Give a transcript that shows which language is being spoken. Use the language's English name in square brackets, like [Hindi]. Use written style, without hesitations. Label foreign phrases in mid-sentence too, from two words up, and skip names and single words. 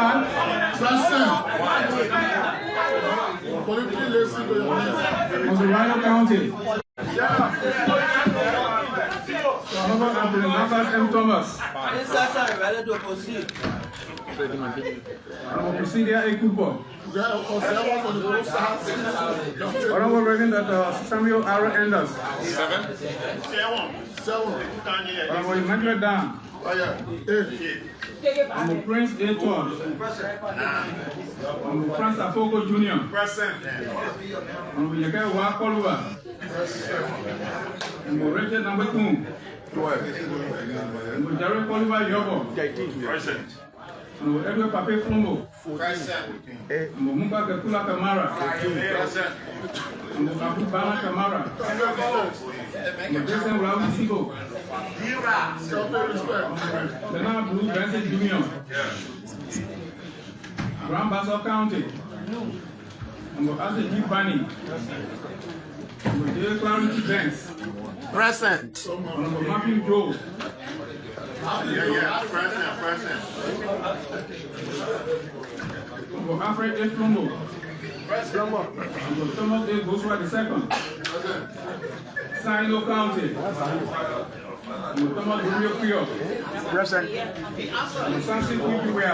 [English] Present. Politically, listen to your name. Rhino County. Members M. Thomas. Ready to proceed. Proceed here, Ekubo. Honorable Reverend Dr. Samuel R. Enders. Honorable Emmanuel Dan. Honorable Prince A. Todd. Honorable Francis Afoko Jr. Honorable Yeke Wakoluwa. Honorable Richard Number Koon. Honorable Jerry Koluwa Yobo. Honorable Edward Pape Flumbo. Honorable Mumba Kekula Kamara. Honorable Abu Bana Kamara. Honorable Jason Rawi Sibo. Bernard Blue Benson Jr. Grand Bassa County. Honorable Asa G. Bani. Honorable J. Clarence Banks. Present. Honorable Matthew Joe. Present. Honorable Alfred A. Flumbo. Honorable Thomas A. Goswa II. Sino County. Honorable Thomas Rio Pio. Present. Honorable Samson Kuipiwea.